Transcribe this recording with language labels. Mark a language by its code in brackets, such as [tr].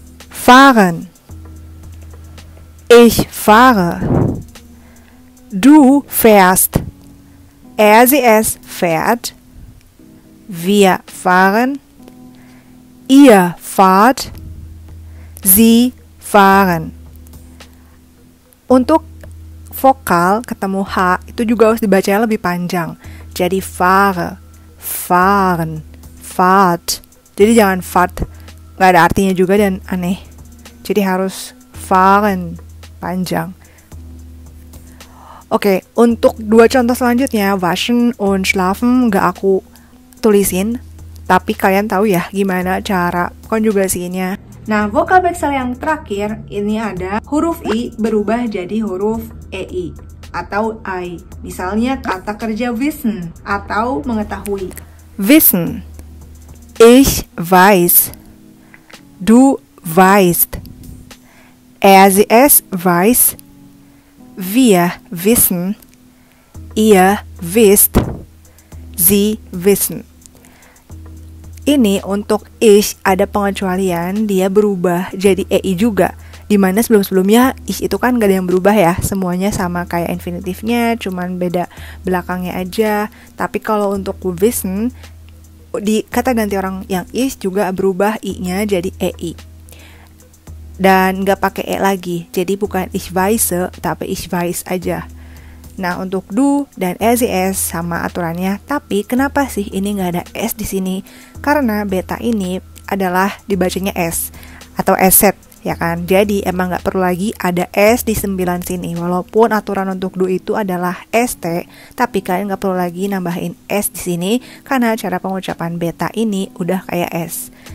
[de] Fahren, ich fahre, du fährst, sie es fährt, wir fahren, ihr fahrt, sie fahren. [id] Untuk vokal ketemu H itu juga harus dibacanya lebih panjang. Jadi fahre, fahren, fahrt. Jadi jangan fahrt, nggak ada artinya juga dan aneh. Jadi harus fahren, panjang. Oke, untuk dua contoh selanjutnya, waschen und schlafen nggak aku tulisin, tapi kalian tahu ya gimana cara konjugasinya. Nah, vokal vexel yang terakhir ini ada huruf I berubah jadi huruf EI atau I. Misalnya kata kerja wissen atau mengetahui. [de] Wissen, ich weiß, du weißt, sie es weiß, wir wissen, ihr wisst, sie wissen. [id] Ini untuk ich ada pengecualian, dia berubah jadi EI juga. Dimana sebelum-sebelumnya ich itu kan gak ada yang berubah ya, semuanya sama kayak infinitifnya, cuman beda belakangnya aja. Tapi kalau untuk wissen, di kata ganti orang yang is juga berubah I-nya jadi EI. dan nggak pakai e lagi. Jadi bukan ich weiß, tapi ich weiß aja. Nah, untuk du dan es sama aturannya, tapi kenapa sih ini nggak ada s di sini? Karena beta ini adalah dibacanya s atau eset, ya kan? Jadi emang nggak perlu lagi ada s di 9 sini. Walaupun aturan untuk du itu adalah st, tapi kalian nggak perlu lagi nambahin s di sini karena cara pengucapan beta ini udah kayak s.